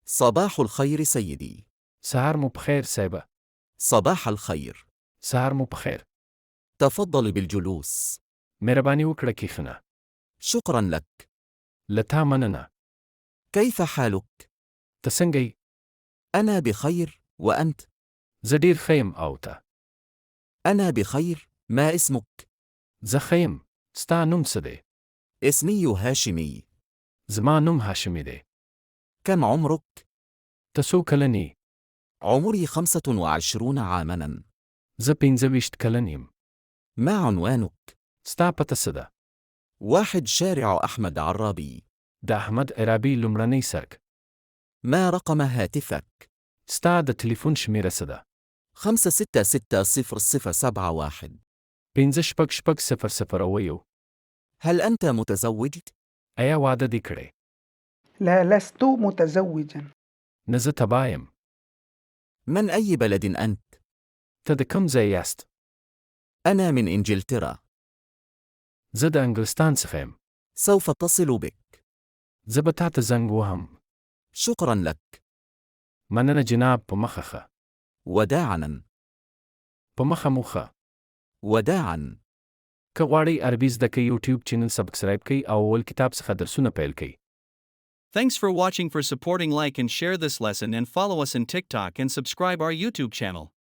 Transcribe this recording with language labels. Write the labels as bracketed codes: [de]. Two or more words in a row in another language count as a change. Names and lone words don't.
[ar] صباح الخير سيدي. [ps] سهار مو بخير سايبة. [ar] صباح الخير. [ps] سهار مو بخير. [ar] تفضل بالجلوس. [ps] مهرباني وکړه کښېنه. [ar] شكرا لك. [ps] له تا مننه. [ar] كيف حالك؟ [ps] ته څنګه یې؟ [ar] أنا بخير، وأنت؟ [ps] زه ډېر ښه یم او ته؟ [ar] أنا بخير. ما اسمك؟ [ps] زه ښه یم. ستا نوم څه دی؟ [ar] اسمي هاشمي. [ps] زما نوم هاشمي دی. [ar] كم عمرك؟ [ps] ته څو کلن یې؟ [ar] عمري 25 عاماً. [ps] زه 25 کلن یم. [ar] ما عنوانك؟ [ps] ستا پته څه ده؟ [ar] 1 شارع أحمد عرابي. [ps] د احمد عرابي لومړنی سړک. [ar] ما رقم هاتفك؟ [ps] ستا د ټلیفون شمیره څه ده؟ [ar] 5660071. [ps] 56600. [ar] هل أنت متزوج؟ [ps] ایا واده دې کړی؟ [ar] لا، لست متزوجا. [ps] نه زه تباه یم. [ar] من أي بلد أنت؟ [ps] ته د کوم ځای یاست؟ [ar] أنا من إنجلترا. [ps] زه د انګلستان څخه یم. [ar] سوف أتصل بك. [ps] زه به تا ته زنګ وهم. [ar] شكرا لك. [ps] مننه جناب، په مخه ښه. [ar] وداعاً. [ps] په مخه مو ښه. [ar] وداعاً. [ps] که غواړئ عربي زده کړئ، [en] YouTube channel subscribe [ps] کړئ او اول کتاب څخه درسونه پیل کړئ. [en] Thanks for watching. For supporting, like and share this lesson, and follow us on TikTok and subscribe our YouTube channel.